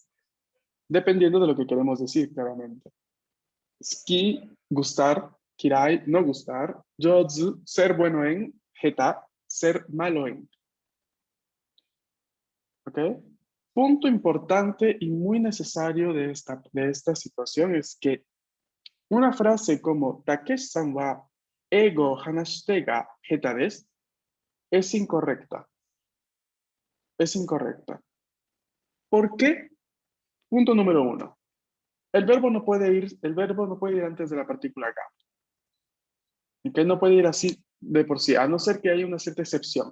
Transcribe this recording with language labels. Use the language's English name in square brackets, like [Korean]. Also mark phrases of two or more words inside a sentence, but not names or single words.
[Spanish] Dependiendo de lo que queremos decir, claramente. Ski, gustar, kirai, no gustar, jōzu, ser bueno en, heta, ser malo en. ¿Ok? Punto importante y muy necesario de esta situación es que una frase como [Japanese] タケシさんは英語話してが下手です [Spanish] es incorrecta. Es incorrecta. ¿Por qué? Punto número 1. El verbo no puede ir antes de la partícula ga. ¿Ok? No puede ir así de por sí, a no ser que haya una cierta excepción.